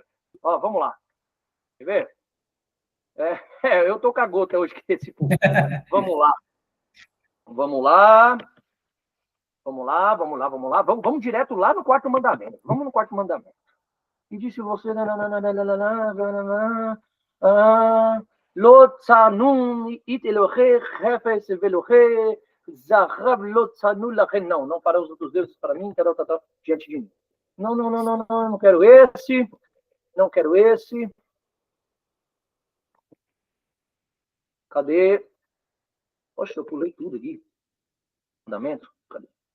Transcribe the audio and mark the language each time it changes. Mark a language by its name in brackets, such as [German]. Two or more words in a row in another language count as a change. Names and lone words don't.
[Portuguese] Ó, vamos lá. Quer ver? Eu tô com a gota hoje que esse povo. Vamos lá. Vamos direto lá no quarto mandamento. Vamos no quarto mandamento. E disse você... [Hebrew] לא תעשון אתי אלהי כסף ואלהי זהב לא תעשו לכם. [Portuguese] Não para os outros deuses, para mim, diante de mim. Não quero esse. Não quero esse. Cadê? Poxa, eu pulei tudo aqui. Fundamento? Cadê?